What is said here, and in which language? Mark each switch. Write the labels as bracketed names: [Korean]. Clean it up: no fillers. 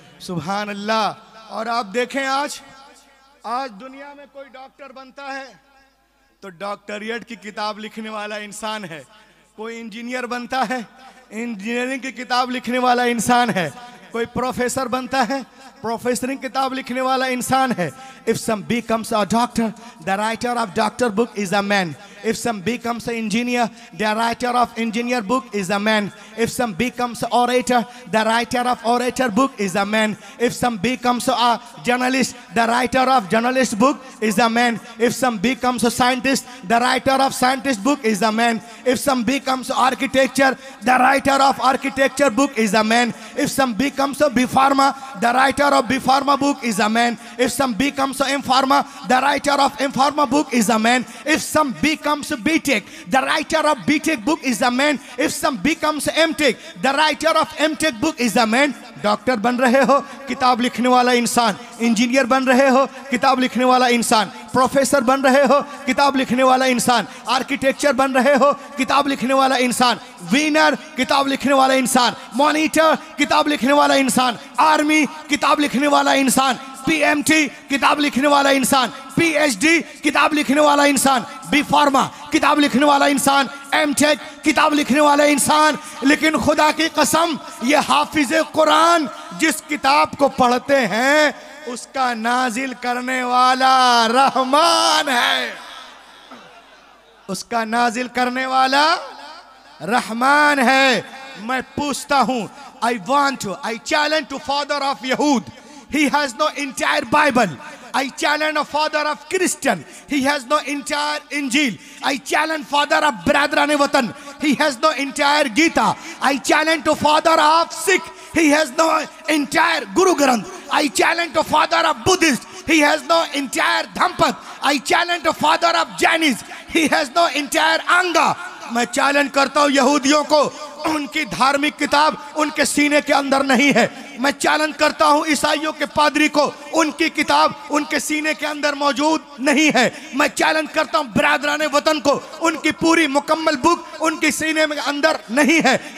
[Hindi] सुभान अल्लाह। और आप देखें आज दुनिया में कोई डॉक्टर बनता है तो डॉक्टरिएट की किताब लिखने वाला इंसान है, कोई इंजीनियर बनता है इंजीनियरिंग की किताब लिखने वाला इंसान है, कोई प्रोफेसर बनता है प्रोफेसरिंग किताब लिखने वाला इंसान है। [English] If some becomes a doctor, the writer of doctor book is a man. If some becomes an engineer, the writer of engineer book is a man. If some becomes an orator, the writer of orator book is a man. If some becomes a journalist, the writer of journalist book is a man. If some becomes a scientist, the writer of scientist book is a man. If some becomes architecture, the writer of architecture book is a man. If some becomes a B Pharma, the writer of B Pharma book is a man. If some becomes a M Pharma, the writer of M Pharma book is a man. If some becomes a B.Tech, the writer of B.Tech book is a man. If some becomes M.Tech, the writer of M.Tech book is a man. [Hindi] Doctor बन रहे हो, किताब लिखने वाला इंसान। Engineer बन रहे हो, किताब लिखने वाला इंसान। प्रोफेसर बन रहे हो, किताब लिखने वाला इंसान। आर्किटेक्चर बन रहे हो, किताब लिखने वाला इंसान। विनर, किताब लिखने वाला इंसान। मॉनिटर, किताब लिखने वाला इंसान। आर्मी, किताब लिखने वाला इंसान। PMT, किताब लिखने वाला इंसान। PhD, किताब लिखने वाला इंसान। B Pharma, किताब लिखने वाला इंसान। M.Tech, किताब लिखने वाला इंसान। लेकिन खुदा की कसम, ये हाफिज़े कुरान जिस किताब को पढ़ते हैं उसका नाजिल करने वाला रहमान है, उसका नाजिल करने वाला रहमान है। मैं पूछता हूं, [English] I challenge to father of Yahud, he has no entire Bible. I challenge a father of Christian, he has no entire Injil. I challenge father of Bradran Watan, he has no entire Gita. I challenge to father of Sikh, he has no entire Guru Granth. I challenge to father of Buddhist, he has no entire Dhampat. I challenge to father of Jainis, he has no entire Anga. [Hindi] मैं challenge करता हूं यहूदियों को, उनकी धार्मिक किताब उनके सीने के अंदर नहीं है। मैं चैलेंज करता हूं ईसाइयों के पादरी को, उनकी किताब उनके सीने के अंदर मौजूद नहीं है। मैं चैलेंज करता हूं बिरादरान वतन को, उनकी पूरी मुकम्मल बुक उनके सीने में अंदर नहीं है।